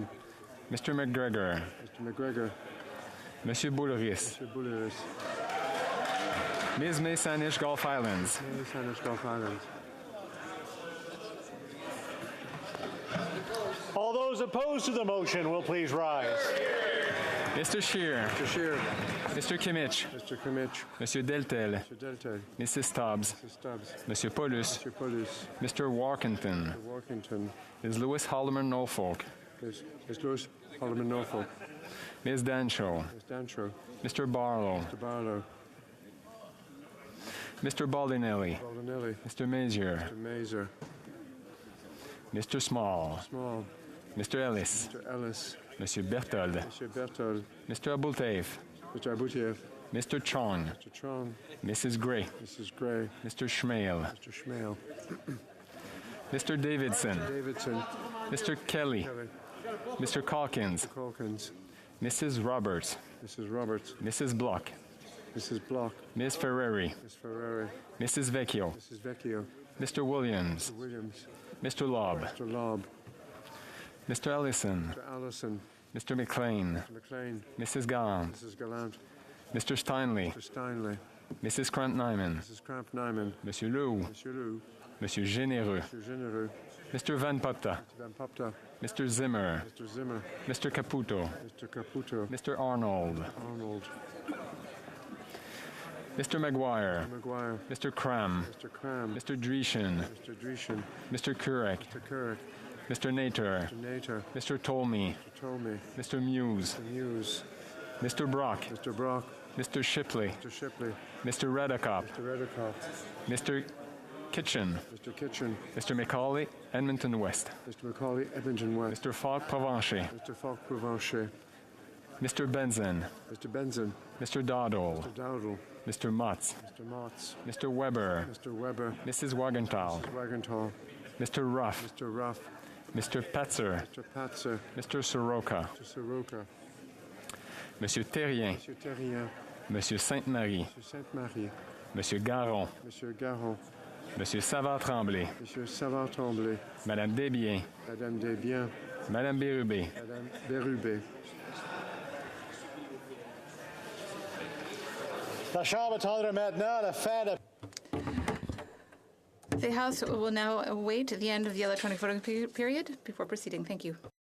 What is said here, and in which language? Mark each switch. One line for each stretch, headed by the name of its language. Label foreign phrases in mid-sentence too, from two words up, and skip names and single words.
English: Mr. McGregor. Mr. McGregor. Monsieur Boulris. Mr. Bouleris. Ms. Maysanish Gulf Islands. Ms. Maysanish Gulf Islands. All those opposed to the motion will please rise. Mr. Scheer. Mr. Scheer. Mr. Kimmich. Mr. Kimmich. Monsieur Deltel. Mr. Deltel. Mrs. Stubbs. Mr. Stubbs. Monsieur Paulus. Mr. Paulus. Mr. Warkentin. Mr. Workington. Ms. Lewis Haldeman Norfolk. Ms. Lewis Haldeman Norfolk. Ms. Dancho. Ms. Dancho. Mr. Barlow. Mr. Barlow. Mr. Baldinelli. Baldinelli. Mr. Mazier. Mr. Mazer. Mr. Small. Small. Mr. Ellis. Mr. Ellis. Monsieur Berthold. Mr. Berthold. Mr. Abultaif. Mr. Abutiev. Mr. Chong. Mr. Chong. Mrs. Gray. Mrs. Gray. Mr. Schmale. Mr. Schmale. Mr. Davidson. Mr. Davidson. Mr. Kelly. Kelly. Mr. Calkins. Mr. Calkins. Mrs. Roberts. Mrs. Roberts. Mrs. Block. Mrs. Block. Ms. Ferreri. Ms. Ferrari. Mrs. Vecchio. Mrs. Vecchio. Mr. Williams. Mr. Williams. Mr. Lobb. Mr. Lobb. Mr. Ellison. Mr. Allison. Mr. McLean. Mr. McLean. Mrs. Gallant. Mrs. Gallant. Mr. Steinley. Mr. Steinley. Mrs. Krant-Nyman. Mrs. Cramp-Nyman. Monsieur Lou. Monsieur Lou. Monsieur Généreux. Mr. Généreux. Mr. Van Popta. Mr. Van Popta. Mr. Zimmer. Mr. Zimmer. Mr. Caputo. Mr. Caputo. Mr. Arnold. Arnold. Mr. Maguire. Mr. Maguire. Mr. Cram. Mr. Cram. Mr. Dreeshen. Mr. Dreeshen. Mr. Kurek. Mr. Kurek. Mr. Nater. Mr. Nater. Mr. Tolmie. Mr. Tolmie. Mr. Muse. Mr. Muse. Mr. Brock. Mr. Brock. Mr. Shipley. Mr. Shipley. Mr. Redekop. Mr. Redekop. Mr. Kitchen. Mr. Kitchen. Mr. Macaulay, Edmonton West. Mr. Macaulay, Edmonton West. Mr. Falk Provencher. Mr. Falk Provencher. Mr. Benson. Mr. Benson. Mr. Dowdle. Mr. Dowdle. Mr. Motz. Mr. Motz. Mr. Weber. Mr. Weber. Mrs. Wagenthal. Mr. Wagenthal. Mr. Ruff. Mr. Ruff. Mr. Petzer. Mr. Patzer. Mr. Soroka. Mr. Soroka. Monsieur Terrien. Monsieur Terrien. Monsieur Sainte-Marie. Monsieur Sainte-Marie. Monsieur Garon. Monsieur Garon. Monsieur Savard-Tremblay. Monsieur Savard-Tremblay. Madame Desbiens. Madame Desbiens. Madame Bérubé. Madame Bérubé.
French: La Chambre attendra maintenant la fin de...
English: The House will now await the end of the electronic voting period before proceeding. Thank you.